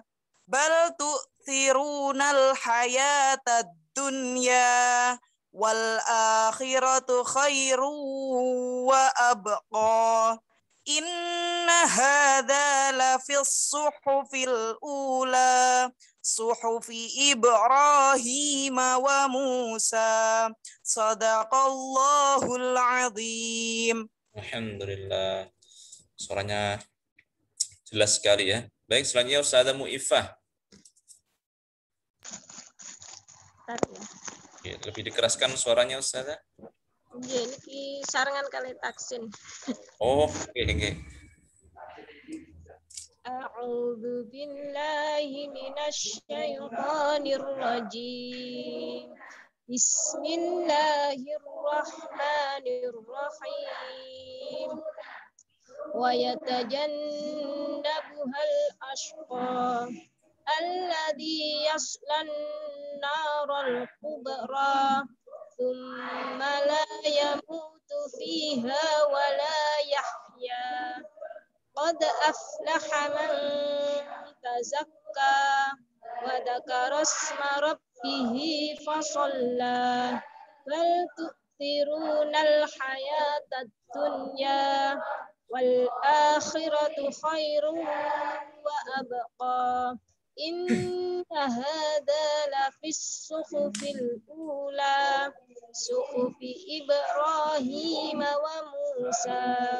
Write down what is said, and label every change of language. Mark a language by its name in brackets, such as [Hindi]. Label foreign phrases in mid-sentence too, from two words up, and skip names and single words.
[Arabic] بل تؤثرون الحياة الدنيا والآخرة خير وأبقى إن هذا لفي الصحف الأولى صحف إبراهيم وموسى صدق الله العظيم. الحمد لله, [Indonesian] suaranya jelas sekali ya. Baik, selanjutnya Ustazah Mu'ifah. Lebih dikeraskan suaranya Ustazah. [Javanese] Nggih niki sarengan kali taksin. [Indonesian] Oh, oke. [Arabic] أعوذ بالله من الشيطان الرجيم. بسم الله الرحمن الرحيم. الرحمن الرحيم. ويتجنبها الأشقى الذي يصلى النار الكبرى ثم لا يموت فيها ولا يحيى. قد أفلح من تزكى وذكر اسم ربه فصلى بل تؤثرون الحياة الدنيا والآخرة خير وأبقى. إن هذا لفي الصحف الأولى صحف إبراهيم وموسى.